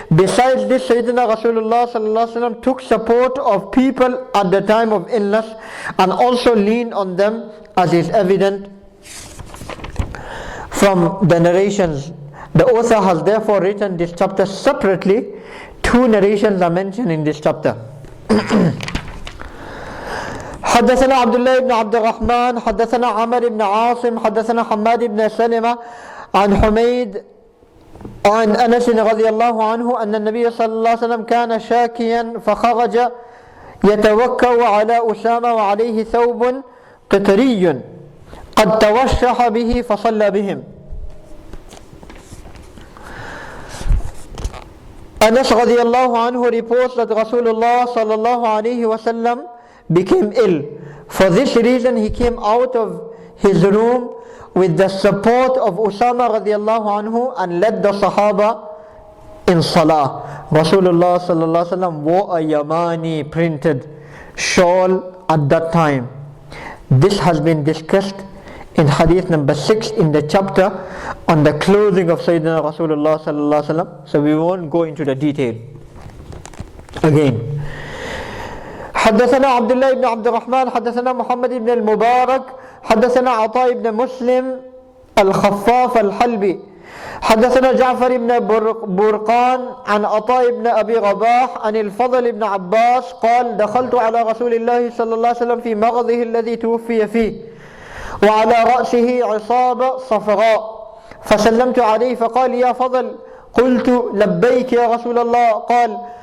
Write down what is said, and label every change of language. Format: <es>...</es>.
<en>Besides this, Sayyidina Rasulullah sallallahu alaihi wasallam took support of people at the time of illness and also leaned on them, as is evident from the narrations. The author has therefore written this chapter separately. Two narrations are mentioned in this chapter.</en> <ar>حدثنا عبد الله بن عبد الرحمن حدثنا عمر بن عاصم حدثنا حماد بن سلمة عن حميد عن أنس رضي الله عنه أن النبي صلى الله عليه وسلم كان شاكيا فخرج يتوكأ على أسامة وعليه ثوب قطري قد توشح به فصلى بهم.</ar> <en>Anas radiallahu anhu reports that Rasulullah sallallahu alayhi wasallam became ill. For this reason he came out of his room with the support of Usama radiallahu anhu and led the Sahaba in Salah. Rasulullah sallallahu alayhi wasallam wore a Yamani printed shawl at that time. This has been discussed in hadith number 6 in the chapter on the clothing of Sayyidina Rasulullah sallallahu alaihi wasallam. So we won't go into the detail again.</en> <ar>حدثنا عبد الله بن عبد الرحمن حدثنا محمد بن المبارك حدثنا عطاء بن مسلم الخفاف الحلبي حدثنا جعفر بن برقان عن عطاء بن أبي رباح عن الفضل بن عباس قال دخلت على رسول الله صلى الله عليه وسلم في مرضه الذي توفي فيه وعلى رأسه عصابة صفراء فسلمت عليه فقال يا فضل قلت لبيك يا رسول الله قال</ar>